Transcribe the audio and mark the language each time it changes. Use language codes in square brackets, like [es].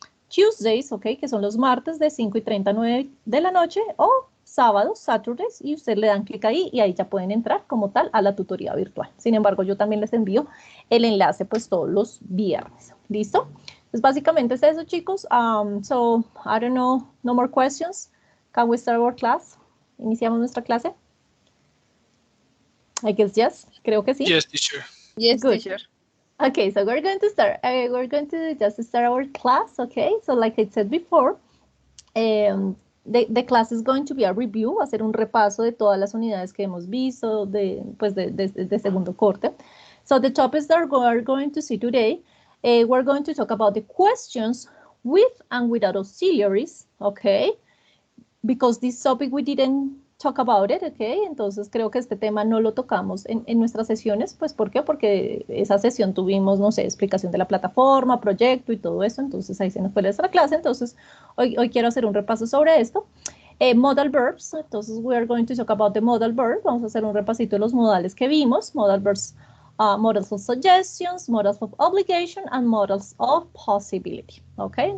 [es] Tuesdays, ok, que son los martes de 5:30 a 9 de la noche, o sábados, Saturdays, y ustedes le dan clic ahí y ahí ya pueden entrar como tal a la tutoría virtual. Sin embargo, yo también les envío el enlace pues todos los viernes. ¿Listo? Pues básicamente es eso, chicos. [en] So, I don't know, no more questions. Can we start our class? [es] ¿Iniciamos nuestra clase? [en] I guess yes. [es] Creo que sí. [en] Yes, teacher. Yes, Good. teacher. Okay, so we're going to start. We're going to just start our class, okay? So like I said before, the class is going to be a review, [es] va a ser un repaso de todas las unidades que hemos visto de segundo corte. [en] So the topics that we're going to see today, we're going to talk about the questions with and without auxiliaries, okay? Because this topic we didn't talk about it, okay? [es] Entonces creo que este tema no lo tocamos en nuestras sesiones, pues ¿por qué? Porque esa sesión tuvimos, no sé, explicación de la plataforma, proyecto y todo eso, entonces ahí se nos fue nuestra clase, entonces hoy quiero hacer un repaso sobre esto. [en] Modal verbs, entonces we are going to talk about the modal verbs, [es] vamos a hacer un repasito de los modales que vimos, [en] modal verbs, modals of suggestions, modals of obligation, and modals of possibility, ok?